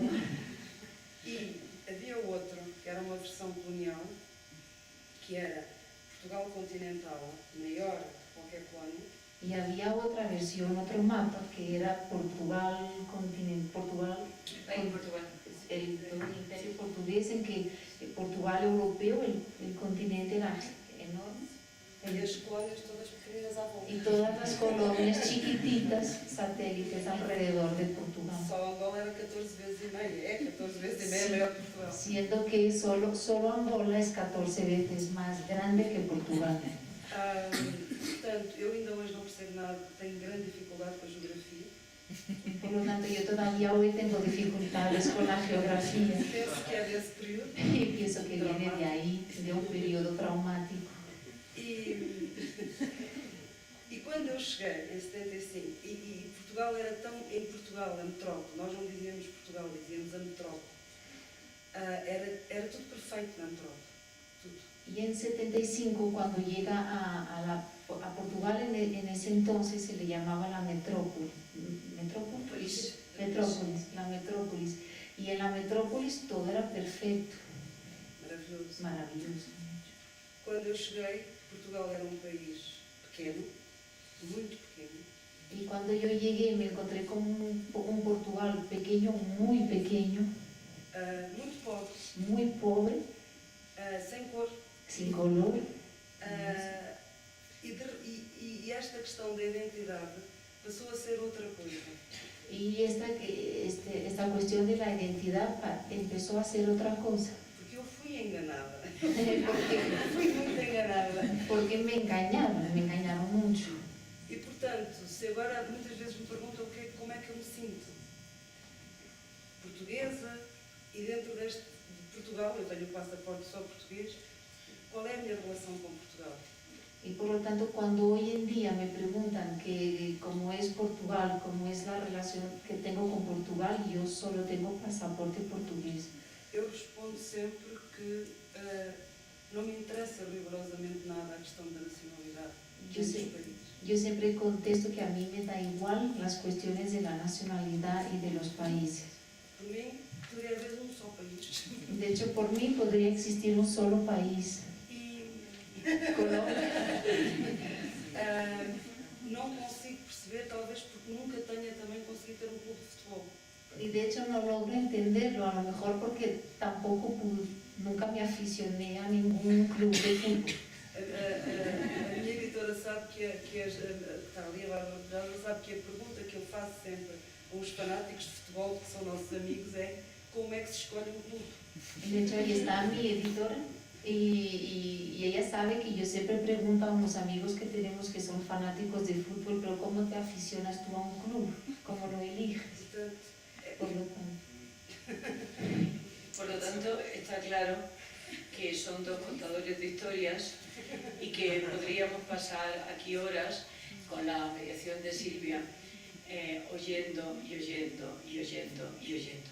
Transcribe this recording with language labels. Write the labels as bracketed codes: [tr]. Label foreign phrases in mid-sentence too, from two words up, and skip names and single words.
[pt] E havia outro, que era uma versão colonial, que era Portugal continental, maior que qualquer colónia. [es] Y había otra versión, otro mapa, que era Portugal, el imperio portugués, en que el Portugal europeo, el continente era enorme. [pt] E as colónias todas pequeninas à volta. [es] Y todas las colonias chiquititas, satélites alrededor de Portugal. [pt] Só Angola era 14 vezes e meia, é 14 vezes e meia maior que Portugal. [es] Siendo que solo Angola es 14 veces más grande que Portugal. [pt] Portanto, eu ainda hoje não percebo nada, tenho grande dificuldade com a geografia. [es] Por lo tanto, yo todavía hoy tengo dificultades con la geografía. [pt] Penso que é desse período. [es] Y pienso que viene de ahí, de un periodo traumático. [pt] E quando eu cheguei em 75, e Portugal era tão... Em Portugal, a metrópole, nós não dizíamos Portugal, dizíamos a metrópole. Era tudo perfeito na metrópole, tudo. [es] Y en 75, cuando llega a Portugal, en ese entonces se le llamaba la metrópoli. ¿Metrópolis? La metrópolis. Y en la metrópolis todo era perfecto. [pt] Maravilhoso. [es] Maravilloso. [pt] Quando eu cheguei, Portugal era um país pequeno, muito pequeno. [es] Y cuando yo llegué me encontré con un Portugal pequeño, muy pequeño, [pt] muito pobre, sem cor. [es] sin color. [pt] E esta questão da identidade passou a ser outra coisa. [es] Y esta cuestión de la identidad empezó a ser otra cosa. [pt] Porque eu fui enganada. [es] Porque [pt] Fui muito enganada. [es] me engañaron mucho. [pt] E portanto, se agora muitas vezes me perguntam como é que eu me sinto portuguesa, e dentro deste de Portugal, eu tenho o passaporte só português, qual é a minha relação com Portugal? [es] Y por lo tanto, cuando hoy en día me preguntan que cómo es Portugal, cómo es la relación que tengo con Portugal, yo solo tengo pasaporte portugués. [pt] Eu respondo sempre que não me interessa rigorosamente nada a questão da nacionalidade [es] Yo, [pt] dos [es] sé, [pt] países. [es] yo siempre contesto que a mí me da igual las cuestiones de la nacionalidad y de los países. [pt] Por mim, poderia haver um só país. [es] De hecho, por mí podría existir un solo país, Colombia. [pt] Não consigo perceber, talvez porque nunca tenha também conseguido ter um clube de futebol. [es] Y de hecho no logro entenderlo, a lo mejor porque tampoco nunca me aficioné a ningún club de fútbol. [pt] A minha editora sabe está ali, a Bárbara Pedraza, sabe que a pergunta que eu faço sempre aos fanáticos de futebol, que são nossos amigos, é como é que se escolhe um clube? [es] De hecho, ahí está mi editora y ella sabe que yo siempre pregunto a unos amigos que tenemos que son fanáticos de fútbol, pero ¿cómo te aficionas tú a un club? ¿Cómo lo eliges? Por lo tanto, está claro que son dos contadores de historias y que podríamos pasar aquí horas con la mediación de Silvia, oyendo y oyendo y oyendo y oyendo.